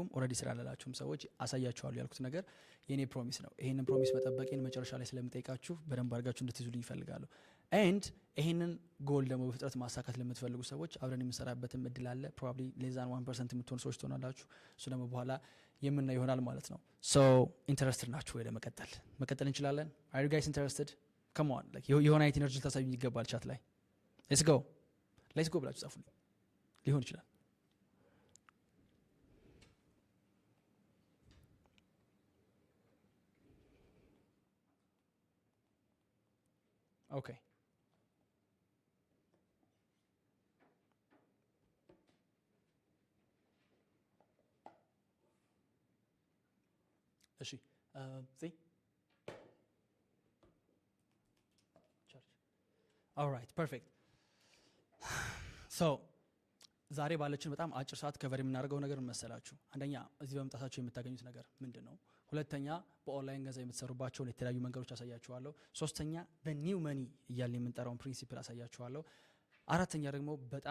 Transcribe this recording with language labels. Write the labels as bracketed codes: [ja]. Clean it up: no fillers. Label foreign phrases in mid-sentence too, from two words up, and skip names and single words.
[am] ኦሬዲ ስራ ላላችሁም ሰዎች አሳያችኋለሁ ያልኩት ነገር የኔ ፕሮሚስ ነው ይሄንን ፕሮሚስ መጠበቄን መጨረሻ ላይ ስለምጠይቃችሁ በደንብ አድርጋችሁ እንድትይዙልኝ ይፈልጋለሁ ኤንድ ይሄንን ጎል ደግሞ በፍጥነት ማሳካት ለምትፈልጉ ሰዎች አብረን የምንሰራበትም እድል አለ ፕሮባብሊ ሌዛን 1% የምትሆኑ ሰዎች ትሆናላችሁ እሱ ደግሞ በኋላ የምናየው ይሆናል ማለት ነው ኢንተረስትድ ናችሁ ወይ መቀጠል እንችላለን [en] are you guys interested come on like [am] የሆነ አይነት ኢነርጂ ታሳዩኝ ይገባል ቻት ላይ [en] let's go [am] ብላችሁ ጻፉልኝ ሊሆን ይችላል Okay. [en] እሺ see church all right perfect [am] ዛሬ ባለችን በጣም አጭር ሰዓት ከቨር የምናደርገው ነገር መሰላችሁ አንደኛ እዚህ በመምጣታችሁ የምታገኙት ነገር ምንድነው ሁለተኛ በኦንላይን ገንዘብ የምትሰሩባቸው የተለያዩ መንገዶች አሳያችኋለሁ ሶስተኛ [en] new money [am] እያልን የምንጠራውን ፕሪንሲፕል አሳያችኋለሁ አራተኛ ደግሞ በጣም